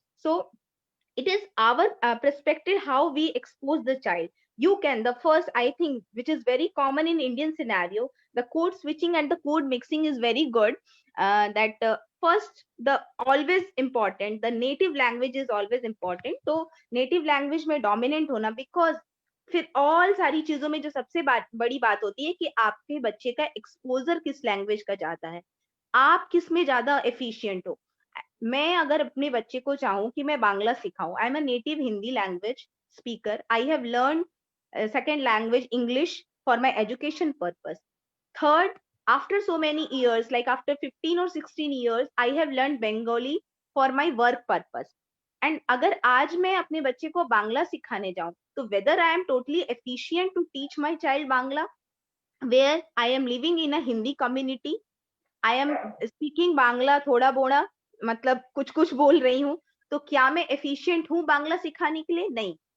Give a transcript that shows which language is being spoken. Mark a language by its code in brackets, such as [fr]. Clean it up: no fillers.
[en] So it is our perspective how we expose the child. You can, the first I think which is very common in Indian scenario, the code switching and the code mixing is very good. That first the always important, the native language is always important. [hi] तो native language में dominant होना, because फिर all सारी चीजों में जो सबसे बड़ी बात होती है कि आपके बच्चे का एक्सपोजर किस लैंग्वेज का ज्यादा है, आप किस में ज्यादा एफिशिएंट हो. मैं अगर अपने बच्चे को चाहूँ कि मैं Bangla सिखाऊं, [en] I am a native Hindi language speaker, I have learn second language English for my education purpose. Third, after so many years, like after 15 or 16 years, I have learned Bengali for my work purpose. [hi] And अगर आज मैं अपने बच्चे को बांग्ला सिखाने जाऊं, तो [en] whether I am totally efficient to teach my child Bangla, where I am living in a Hindi community, I am speaking [hi] Bangla थोड़ा बोड़ा, मतलब कुछ कुछ बोल रही हूँ, तो क्या मैं एफिशिएंट हूँ बांग्ला सिखाने के लिए? नहीं.